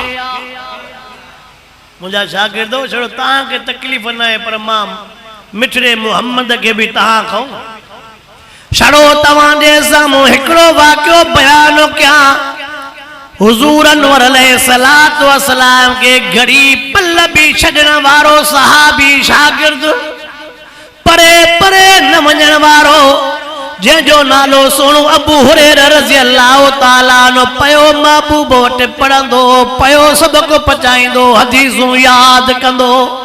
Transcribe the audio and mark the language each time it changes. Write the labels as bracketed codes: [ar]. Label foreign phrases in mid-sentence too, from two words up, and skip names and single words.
[sd] मुंहिंजा शागिर्दो छड़ो तव्हां खे तकलीफ़ न आहे पर मां मिठड़े मुहम्मद खे बि तव्हां खां छड़ो तव्हांजे साम्हूं हिकिड़ो वाक़ियो बयान कयां। हुजूर अनवर [ar] عليه الصلاة والسلام [sd] के घड़ी पल भी छॾण वारो सहाबी शागिर्द परे परे न वञण वारो जंहिंजो नालो सोणो अबू हुरैरा [ar] رضي الله تعالى عنه [sd] पयो महबूब वटि पढ़ंदो पयो सबक पचाईंदो हदीसूं यादि कंदो।